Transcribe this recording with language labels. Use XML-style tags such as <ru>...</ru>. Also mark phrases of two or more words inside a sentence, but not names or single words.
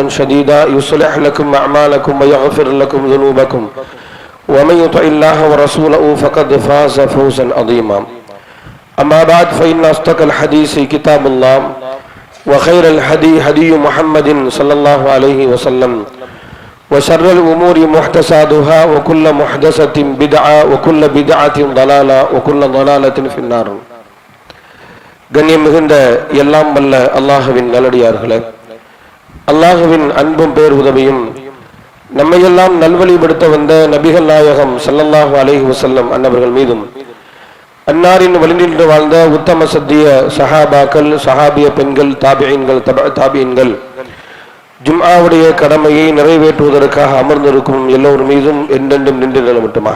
<ar>سديدا يصلح لكم أعمالكم ويغفر لكم ذنوبكم ومن يطع الله ورسوله فقد فاز فوزا عظيما أما بعد فإن أصدق الحديث كتاب الله وخير الهدي هدي محمد صلى الله عليه وسلم وشر الأمور محدثاتها وكل محدثة بدعة وكل بدعة ضلالة وكل ضلالة في النار.</ar> <ta>கண்ணியம் மிகுந்த எல்லாம் வல்ல அல்லாஹ்வின் நல்லடியார்களே, அல்லாஹ்வின் அன்பும் பேர் உதவியும் நம்மையெல்லாம் நல்வழிப்படுத்த வந்த நபிகள் நாயகம்</ta> <ar>صلى الله عليه وسلم</ar> <ta>அன்னவர்கள் மீதும் அன்னாரின் வழிநின்று வாழ்ந்த உத்தம சத்திய சஹாபாக்கள், சஹாபிய பெண்கள், தாபிஈன்கள், தாபிஈன்கள், ஜும்ஆவுடைய கடமையை நிறைவேற்றுவதற்காக அமர்ந்திருக்கும் எல்லோர் மீதும் என்றென்றும் நின்று நிலவட்டுமாக.</ta>